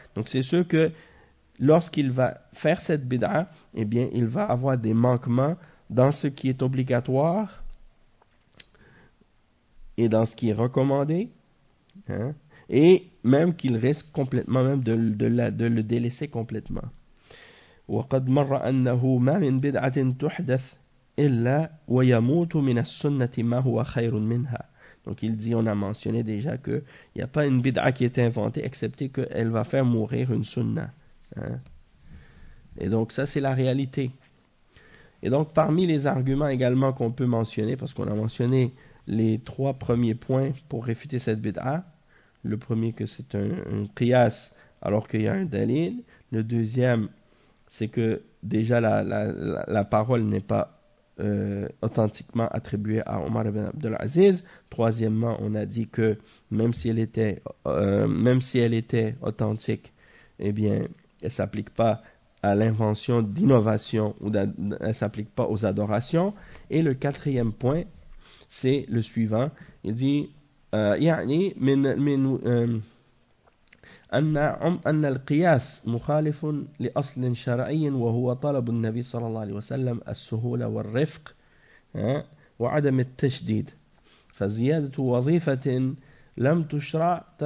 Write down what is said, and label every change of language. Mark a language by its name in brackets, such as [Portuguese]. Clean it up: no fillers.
[French] Donc, c'est sûr que lorsqu'il va faire cette bid'a, eh bien, il va avoir des manquements dans ce qui est obligatoire et dans ce qui est recommandé, hein, et même qu'il risque complètement même de le délaisser complètement. [Arabic] وقد مر أنه ما من بدعة تحدث إلا ويموت من السنة ما هو خير منها. [French] Donc il dit, on a mentionné déjà que il y a pas une bid'a qui est inventée excepté que elle va faire mourir une sunna. Hein? Et donc ça, c'est la réalité. Et donc parmi les arguments également qu'on peut mentionner, parce qu'on a mentionné les trois premiers points pour réfuter cette bid'a, le premier que c'est un qiyas alors qu'il y a un dalil, le deuxième c'est que déjà la parole n'est pas authentiquement attribuée à Omar ibn Abdelaziz. Troisièmement, on a dit que même si elle était authentique, eh bien, elle ne s'applique pas à l'invention d'innovation ou elle ne s'applique pas aux adorations. Et le quatrième point, c'est le suivant. Il dit [Arabic] يعني من أن القياس مخالف لأصل شرعي وهو طلب النبي صلى الله عليه وسلم السهولة والرفق وعدم التشديد فزيادة وظيفة لم تشرع